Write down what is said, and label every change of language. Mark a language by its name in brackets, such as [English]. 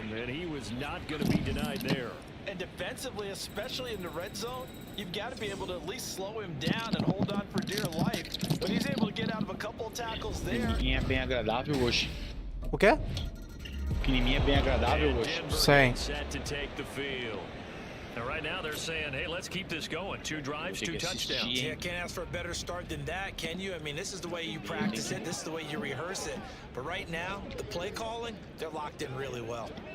[English] and he was not going to be denied there. And defensively, especially in the red zone, you've got to be able to at least slow him down and hold on for dear life. But he's able to get out of a couple of tackles there. [Portuguese] Pequenininha é bem agradável hoje. O quê? Pequenininha é bem agradável [English] And [Portuguese] hoje. [English] Denver [Portuguese] Sim. [English] gets set to take the field. And right now they're saying, hey, let's keep this going. 2 drives, 2 touchdowns. Yeah, can't ask for a better start than that, can you? I mean, this is the way you practice it. This is the way you rehearse it. But right now, the play calling, they're locked in really well.